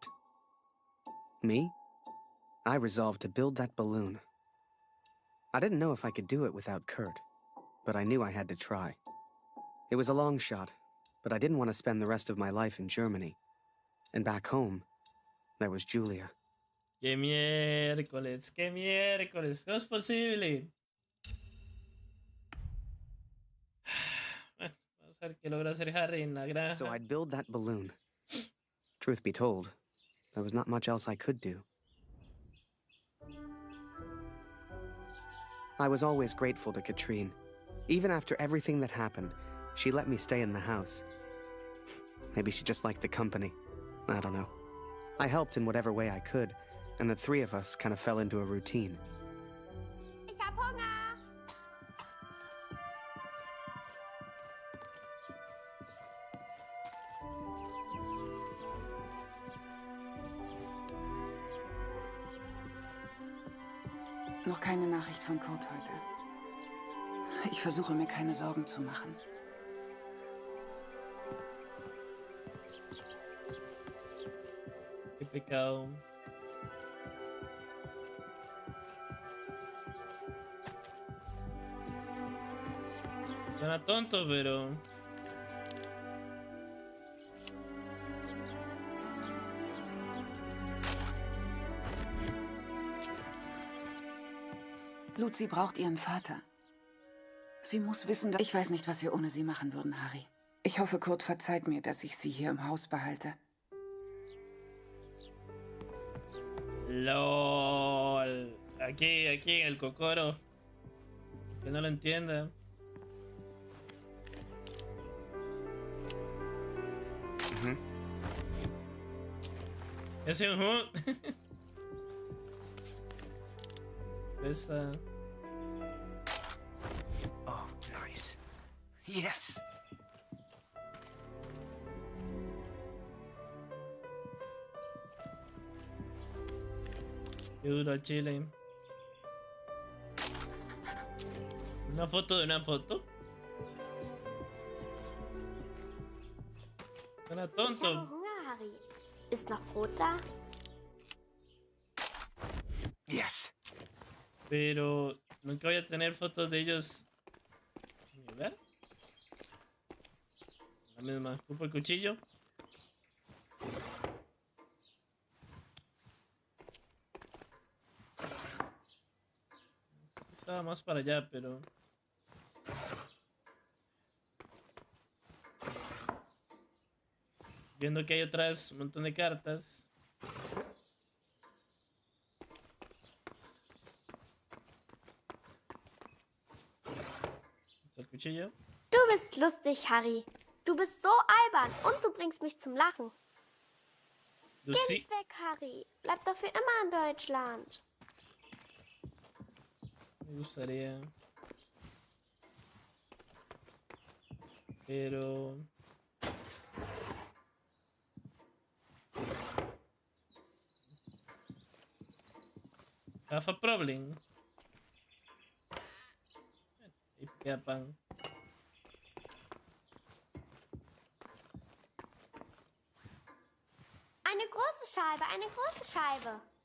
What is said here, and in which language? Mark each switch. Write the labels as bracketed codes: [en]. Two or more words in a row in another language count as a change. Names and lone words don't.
[en] Me? I resolved to build that balloon. I didn't know if I could do it without Kurt, but I knew I had to try. It was a long shot, but I didn't want to spend the rest of my life in Germany. And back home, there was Julia. [es] ¡Qué miércoles! ¡Qué miércoles! ¿Cómo es posible? Bueno, vamos a ver qué logra hacer Harry en la granja. [en] So I'd build that balloon. Truth be told, there was not much else I could do. I was always grateful to Katrine. Even after everything that happened, she let me stay in the house. Maybe she just liked the company. I don't know. I helped in whatever way I could, and the three of us kind of fell into a routine. [de] Ich hab Hunger. Noch keine Nachricht von Kurt heute. Ich versuche mir keine Sorgen zu machen. [es] Qué pecado. Suena tonto, pero... [de] Lucy braucht ihren Vater. Sie muss wissen, dass... Ich weiß nicht, was wir ohne sie machen würden, Harry. Ich hoffe, Kurt verzeiht mir, dass ich sie hier im Haus behalte. [en] LOL. [es] Aquí en el cocoro. Que no lo entienda. Es un hood. Esta. [en] Oh, nice. Yes. [es] Qué duro el chile. ¿Una foto de una foto? Suena [de] Ich habe [es] tonto. [de] Hunger, Harry. Ist noch Brot da? [en] Yes. [es] Pero nunca voy a tener fotos de ellos. A ver. La misma. Ocupo el cuchillo. Estaba más para allá, pero... Viendo que hay atrás un montón de cartas. El cuchillo. [de] Du bist lustig, Harry. Du bist so albern und du bringst mich zum Lachen. Geh nicht weg, Harry. Bleib doch für immer in Deutschland. [es] Me gustaría. Pero... [en] Have a problem. [es] Y queda pan. [de] Eine große Scheibe, eine große Scheibe.